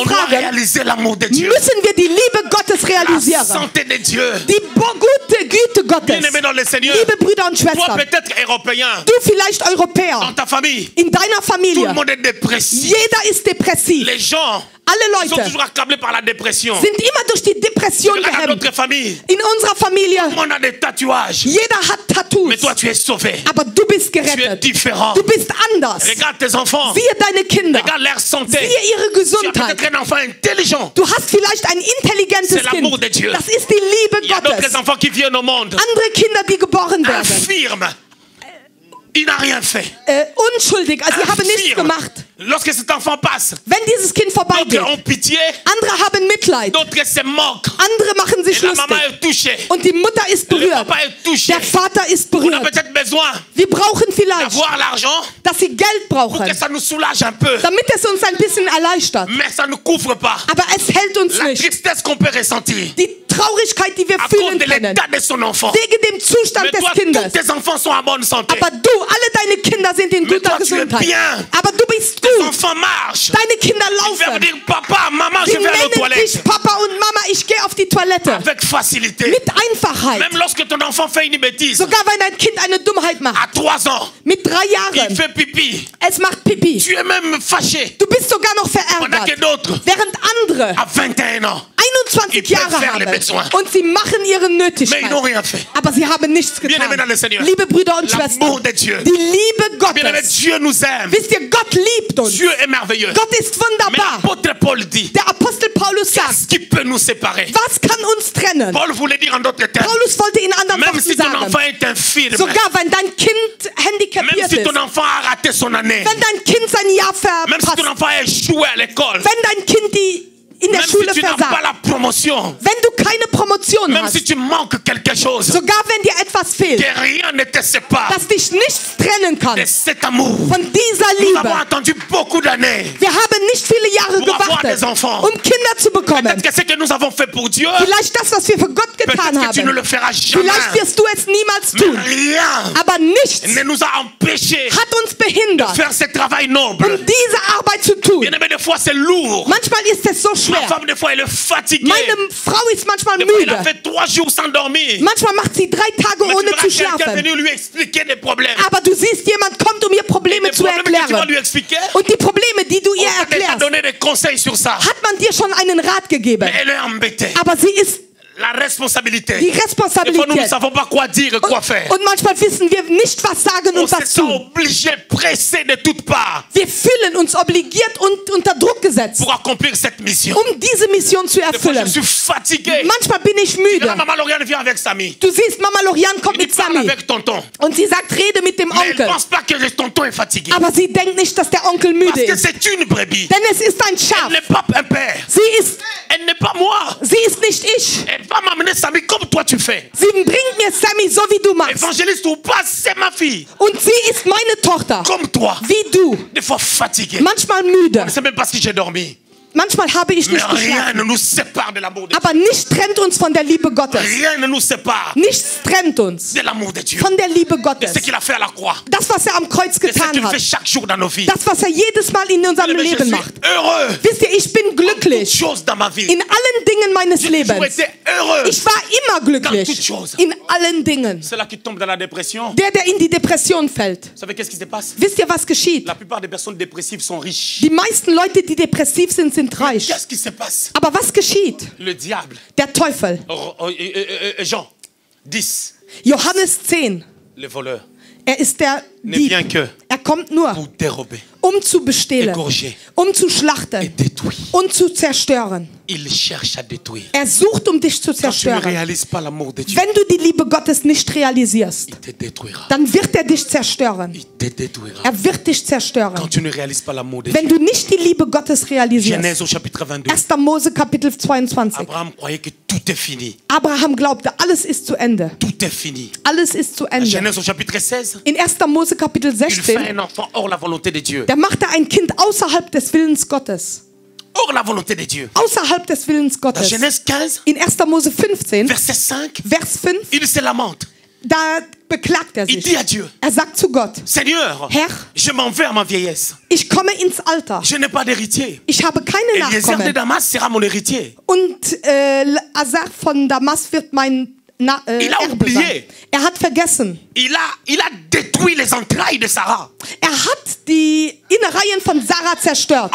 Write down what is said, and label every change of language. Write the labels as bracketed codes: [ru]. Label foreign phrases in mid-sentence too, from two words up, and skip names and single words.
[fr] on doit [de] Fragen, [fr] réaliser l'amour de Dieu. [de] müssen wir die Liebe Gottes [fr] La [de] realisieren. [fr] santé de Dieu. [de] Die gute Güte Gottes. [fr] Bien-aimé dans le Seigneur, [de] Liebe Brüder und [fr] toi [de] Schwestern, [fr] peut-être européen, [de] du vielleicht Europäer, [fr] dans ta famille, [de] in deiner [fr] tout le [de] Familie, [fr] monde est dépressif. [de] jeder ist depressiv. [fr] Les gens [de] Alle [fr] sont [de] Leute [fr] toujours accablés par la dépression. [de] sind immer durch die Depression [fr] Regarde dans [de] gehemmt. [fr] notre famille, [de] In unserer Familie, [fr] on a des tatouages. [de] jeder hat Tattoos. [fr] Mais toi, tu es sauvé. [de] Aber du bist [fr] Tu es [de] gerettet. [fr] différent. [de] Du bist anders. [fr] Regarde tes enfants. [de] Siehe deine Kinder. [fr] Regarde leur santé. [de] Siehe ihre [fr] Tu as [de] Gesundheit. [fr] peut-être un enfant intelligent. [de] Du hast vielleicht ein intelligentes [fr] C'est l'amour de [de] Kind. [fr] Dieu. [de] Das ist die Liebe [fr] Il y a d'autres [de] Gottes. [fr] enfants qui viennent au monde [de] Andere Kinder, die geboren werden. [fr] infirmes. Il n'a rien fait. [de] Unschuldig, also sie haben nichts [fr] Infirme. [de] gemacht. [fr] Lorsque cet enfant passe, [de] Wenn dieses Kind vorbeigeht, [fr] d'autres ont pitié, [de] andere haben Mitleid, [fr] d'autres se moquent. [de] andere machen sich [fr] Et la maman [de] lustig [fr] est touchée. [de] und die Mutter ist [fr] Le [de] berührt. [fr] papa est touché. [de] Der Vater ist [fr] On a [de] berührt. [fr] peut-être besoin [de] Wir brauchen vielleicht, [fr] d'avoir l'argent [de] dass sie Geld [fr] pour [de] brauchen, [fr] que ça nous soulage un peu. [de] damit es uns ein bisschen erleichtert. [fr] Mais ça ne couvre pas [de] Aber es hält uns [fr] la [de] nicht. [fr] tristesse qu'on peut ressentir [de] Die Traurigkeit, die wir [fr] à cause [de] fühlen [fr] de [de] können, [fr] l'état de son enfant. [de] wegen dem Zustand [fr] Mais [de] des [fr] toi, [de] Kindes. [fr] tous tes enfants sont en bonne santé. [de] Aber du, alle deine Kinder sind in [fr] Mais [de] guter [fr] toi, tu es [de] Gesundheit. [fr] bien. [de] Aber du bist [fr] Tes [de] gut. [fr] enfants marchent. [de] Deine Kinder [fr] Ils peuvent [de] laufen. [fr] dire papa, maman, [de] Sie [fr] je vais aller aux [de] nennen [fr] toilettes. [de] dich Papa und Mama, ich gehe auf die Toilette. [fr] Avec facilité. [de] Mit Einfachheit. [fr] Même lorsque ton enfant fait une bêtise, [de] Sogar wenn dein Kind eine Dummheit macht. [fr] à 3 ans, [de] Mit 3 [fr] il [de] Jahren. [fr] fait pipi. [de] Es macht Pipi. [fr] Tu es même fâché. [de] Du bist sogar noch [fr] Pendant que [de] verärgert. [fr] d'autres, [de] Während andere [fr] à 21 ans, [de] 21 [fr] Ils [de] Jahre [fr] peuvent faire les [de] haben. [fr] besoins. [de] Und sie machen ihre [fr] mais [de] Nötigkeit. [fr] ils n'ont rien fait. [de] Aber sie haben nichts [fr] Bien-aimés dans [de] getan. [fr] le Seigneur, [de] Liebe Brüder und [fr] l'amour [de] Schwestern, [fr] de Dieu. [de] die Liebe [fr] Bien-aimés, [de] Gottes. [fr] Dieu nous aime. [de] Wisst ihr, Gott liebt uns. [fr] Dieu est merveilleux. [de] Gott ist [fr] Mais [de] wunderbar. [fr] l'apôtre Paul dit, [de] Der Apostel Paulus sagt, [fr] qu'est-ce qui peut nous séparer? [de] was kann uns trennen? [fr] Paul voulait dire en d'autres termes, [de] Paulus wollte in anderen [fr] même [de] Worten [fr] si ton [de] sagen, [fr] enfant est infirme, [de] sogar wenn dein Kind [fr] même [de] handicapiert [fr] si [de] ist, [fr] ton enfant a raté son année, [de] wenn dein Kind sein Jahr [fr] même si ton [de] verpasst, [fr] enfant a échoué à l'école, [de] wenn dein Kind die in der [fr] Même [de] Schule [fr] si tu n'as pas [de] versagt, [fr] la promotion, [de] wenn du keine Promotion [fr] même [de] hast, [fr] si tu manques quelque chose, [de] sogar wenn dir etwas fehlt, [fr] que rien ne te sépare [de] dass dich nichts trennen kann [fr] de cet amour. [de] von dieser [fr] Nous avons [de] Liebe. [fr] attendu beaucoup d'années. [de] Wir haben nicht viele Jahre [fr] Pour avoir [de] gewartet, [fr] des enfants. [de] um Kinder zu bekommen. [fr] Peut-être que ce que nous avons fait pour Dieu, [de] Vielleicht das, was wir für Gott getan [fr] peut-être que tu ne [de] haben. [fr] le feras jamais. [de] Vielleicht wirst du es niemals [fr] Mais [de] tun. [fr] rien [de] Aber nichts [fr] ne nous a empêchés [de] hat uns [fr] de [de] behindert, [fr] faire ce travail [de] um [fr] noble. [de] diese Arbeit zu tun. [fr] Bien aimé, des fois c'est lourd. [de] Manchmal ist es so [fr] Ma [de] schwer. [fr] femme, des fois, elle est fatiguée. [de] Meine Frau ist manchmal [fr] Des fois, elle a [de] müde. [fr] fait 3 jours sans dormir. [de] Manchmal macht sie 3 Tage [fr] Mais tu [de] ohne [fr] verras [de] zu [fr] quelqu'un [de] schlafen. [fr] venir lui expliquer des problèmes. [de] Aber du siehst, jemand kommt, um ihr Probleme [fr] Des [de] zu [fr] problèmes que tu vas [de] erklären. [fr] lui expliquer. [de] Und die Probleme, die du [fr] On [de] ihr [fr] t'a déjà [de] erklärst, [fr] donné des conseils sur ça. [de] hat man dir schon einen Rat gegeben. [fr] Mais elle est embêtée. [de] Aber sie ist [fr] La responsabilité. [de] die [fr] Des fois, nous ne [de] Responsabilität. [fr] savons pas quoi dire et quoi faire. [de] Und manchmal wissen wir nicht, was sagen [fr] On [de] und [fr] se [de] was [fr] sent [de] tun. [fr] obligé, pressé de toutes parts [de] Wir fühlen uns obligiert und unter Druck gesetzt, [fr] pour accomplir cette mission. [de] um diese Mission zu [fr] Des fois, je [de] erfüllen. [fr] suis fatigué. [de] Manchmal bin ich [fr] Et [de] müde. [fr] là, maman Lauriane vient avec Samy. [de] Du siehst, Mama Lorian kommt [fr] Il [de] mit [fr] parle [de] Sami [fr] avec tonton. [de] und sie sagt, rede mit dem [fr] Mais elle ne [de] Onkel. [fr] pense pas que le tonton est fatigué. [de] Aber sie denkt nicht, dass der Onkel müde [fr] Parce que [de] ist. [fr] c'est une brebis. [de] Denn es ist ein [fr] Elle [de] Schaf. [fr] n'est pas un père. [de] Sie ist [fr] moi. [de] Sie ist nicht ich. [fr] Elle va m'amener Samy comme toi tu fais. [de] Sie bringt mir Sammy so wie du machst. [fr] Évangéliste ou pas, c'est ma fille. [de] Und sie ist meine Tochter. [fr] Comme toi. [de] Wie du. [fr] Des fois fatiguée. [de] Manchmal müde. [fr] Je ne sais même pas si j'ai dormi. [de] Manchmal habe ich [fr] Mais [de] nicht [fr] rien [de] geschlafen. [fr] ne nous sépare de l'amour de Dieu. [de] Aber nichts trennt uns von der Liebe Gottes. [fr] Rien ne nous sépare [de] Nichts trennt uns [fr] de l'amour de Dieu. [de] von der Liebe [fr] De [de] Gottes. [fr] ce qu'il a fait à la croix. [de] Das, was er am Kreuz [fr] De ce [de] getan [fr] qu'il [de] hat. [fr] fait chaque jour dans nos vies. [de] Das, was er jedes Mal in unserem [fr] Mais je [de] Leben [fr] suis [de] macht. [fr] heureux. [de] Wisst ihr, ich bin [fr] Toutes [de] glücklich. [fr] choses dans ma vie. [de] In allen Dingen meines [fr] J'ai toujours [de] Lebens. [fr] été heureux. [de] Ich war immer [fr] toutes [de] glücklich. [fr] choses. [de] In allen Dingen. [fr] Ceux-là qui tombent dans la dépression, [de] Der in die Depression fällt. [fr] vous savez qu'est-ce qui se passe? [de] Wisst ihr, was geschieht? [fr] La plupart des personnes dépressives sont riches. [de] Die meisten Leute, die depressiv sind, sind reich. [fr] Qu'est-ce qui se passe? [de] Aber was geschieht? [fr] Le diable. [de] Der Teufel. [fr] Jean 10, [de] Johannes 10. [fr] le voleur, [de] Er ist der [fr] ne [de] Dieb. [fr] vient que [de] Er kommt nur, [fr] pour dérober, [de] um zu bestehlen, [fr] égorger [de] um zu [fr] et [de] schlachten [fr] détruire. [de] und zu zerstören. [fr] Il cherche à détruire. [de] Er sucht, um dich zu [fr] Quand tu ne [de] zerstören. [fr] réalises pas l'amour de Dieu, [de] Wenn du die Liebe Gottes nicht realisierst, [fr] il te détruira. [de] dann wird er dich zerstören. [fr] Il te détruira. [de] Er wird dich zerstören. [fr] Quand tu ne réalises pas l'amour de [de] Wenn [fr] Dieu. [de] du nicht die Liebe Gottes realisierst. [fr] Genèse au chapitre 22. [de] 1. Mose Kapitel 22. [fr] Abraham croyait que tout est fini. [de] Abraham glaubte, alles ist zu Ende. [fr] Tout est fini. [de] Alles ist zu Ende. [fr] Genèse au chapitre 16. [de] In 1. Mose Kapitel [fr] Il fait [de] 16, [fr] un enfant hors la volonté de Dieu. [de] der machte ein Kind außerhalb des Willens Gottes. [fr] Hors la volonté de Dieu. [de] Außerhalb des Willens [fr] Dans [de] Gottes. [fr] Genèse 15, [de] In 1. Mose 15, [fr] verset 5, [de] Vers 5, [fr] il se lamente. [de] da beklagt er [fr] Il [de] sich. [fr] dit à Dieu, [de] Er sagt zu Gott, [fr] Seigneur, [de] Herr, [fr] je m'en vais à ma vieillesse. [de] ich komme ins Alter. [fr] Je n'ai pas d'héritier. [de] Ich habe keine [fr] Eliezer de [de] Nachkommen. [fr] Damas sera mon héritier. [de] Und Asar von Damas wird mein [fr] Il a [de] Erbe [fr] oublié. [de] sein. Er hat vergessen. [fr] Il a détruit les entrailles de Sarah [de] Er hat die Innereien von Sarah zerstört,